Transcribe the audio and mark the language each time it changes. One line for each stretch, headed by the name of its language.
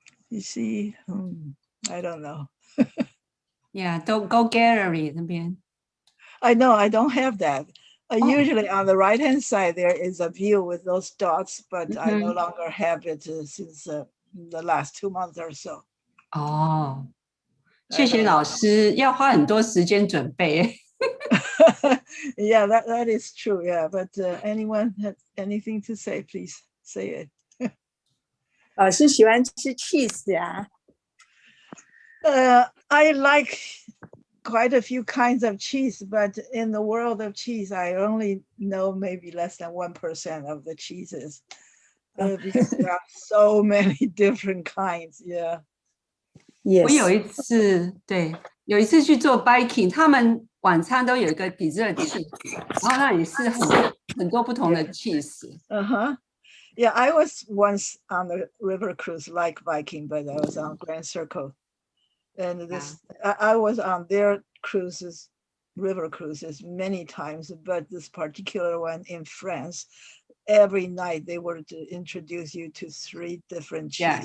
English: You see, I don't know. Yeah, don't go gallery 那边。 I know, I don't have that. Usually on the right-hand side, there is a view with those dots, but I no longer have it since the last 2 months or so.
Chinese: 哦，谢谢老师，要花很多时间准备。
English: Yeah, that is true. Yeah, but anyone has anything to say? Please say it.
Chinese: 老师喜欢吃 cheese 呀、
English: I like quite a few kinds of cheese, but in the world of cheese, I only know maybe less than 1% of the cheeses because there are so many different kinds. Yeah.
Chinese: 我有
English: Yes，
Chinese: 一次，对，有一次去做 biking，他们晚餐都有一个
English: dessert cheese，
Chinese: 然后那里是很多不同的 cheese。 Uh-huh.
English: Yeah, I was once on the river cruise like Viking, but I was on Grand Circle. And this I was on their cruises, river cruises many times, but this particular one in France, every night they were to introduce you to 3 different cheeses.